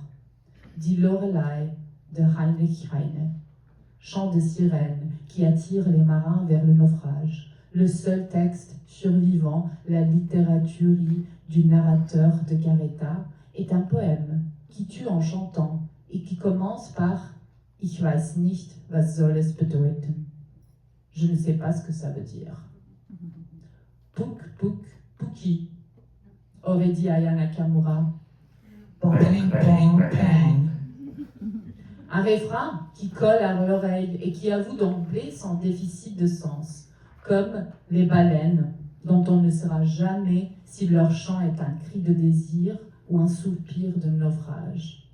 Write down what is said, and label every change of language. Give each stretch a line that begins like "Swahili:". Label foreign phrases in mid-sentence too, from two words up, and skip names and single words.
French: Die Lorelei de Heinrich Heine. Chant de sirène qui attire les marins vers le naufrage. Le seul texte survivant, la littératurie du narrateur de Garetta, est un poème qui tue en chantant et qui commence par «
German: Ich weiß nicht, was soll es bedeuten ».
French: Je ne sais pas ce que ça veut dire. Puk, puk, puki, aurait dit Aya Nakamura. Bang, bang, bang. Un refrain qui colle à l'oreille et qui avoue d'emblée son déficit de sens, comme les baleines, dont on ne saura jamais si leur chant est un cri de désir ou un soupir de naufrage.